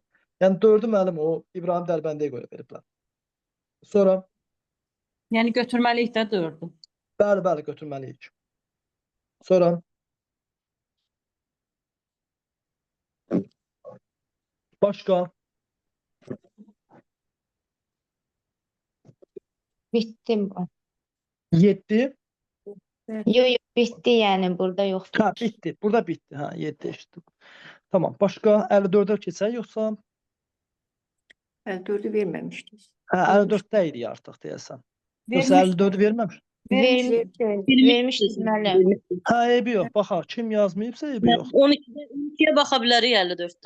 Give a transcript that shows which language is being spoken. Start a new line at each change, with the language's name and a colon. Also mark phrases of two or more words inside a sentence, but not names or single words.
Azerbaijani: Yəni 4-ü müəllim o İbrahim Dərbəndəyə görə veriblər. Sonra Yəni götürməliyik də 4-ü. bəli, götürməliyik. Sonra başqa
Turkish: Bittim. 7. Yok bitti yani burada yoktu. Ha, bitti. Burada bitti. Ha, 7 işte. Tamam.
Azerbaijani: Başqa 54-ə keçək yoxsa? 54-ü verməmişdik. Hə, 54-də idi artıq deyəsən. Yoxsa 54-ü verməmiş? Vermişiz müəllim. Hə, eybi yox. Baxaq, kim yazmayıbsa eybi yox. 12'ye baxa bilərik 54-də.